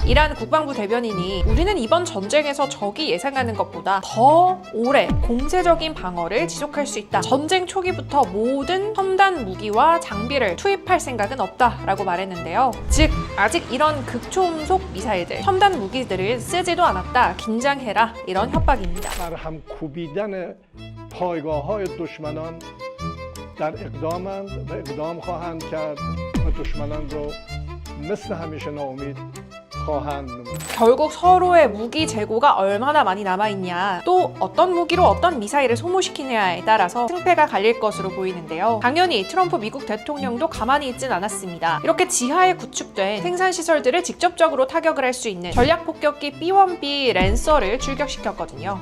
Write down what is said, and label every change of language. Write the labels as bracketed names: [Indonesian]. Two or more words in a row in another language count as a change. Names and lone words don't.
[Korean] 이란 국방부 대변인이 우리는 이번 전쟁에서 적이 예상하는 것보다 더 오래 공세적인 방어를 지속할 수 있다. 전쟁 초기부터 모든 첨단 무기와 장비를 투입할 생각은 없다라고 말했는데요. 즉 아직 이런 극초음속 미사일들, 첨단 무기들을 쓰지도 않았다. 긴장해라. 이런 협박입니다. [Persian] برهم کوبیدن پایگاه‌های دشمنان در اقدامند و اقدام خواهند کرد و دشمنان رو مثل همیشه ناامید خواهند نمود. [Korean] 결국 서로의 무기 재고가 얼마나 많이 남아있냐, 또 어떤 무기로 어떤 미사일을 소모시키냐에 따라서 승패가 갈릴 것으로 보이는데요. 당연히 트럼프 미국 대통령도 가만히 있진 않았습니다. 이렇게 지하에 구축된 생산시설들을 직접적으로 타격을 할 수 있는 전략폭격기 B-1B 랜서를 출격시켰거든요.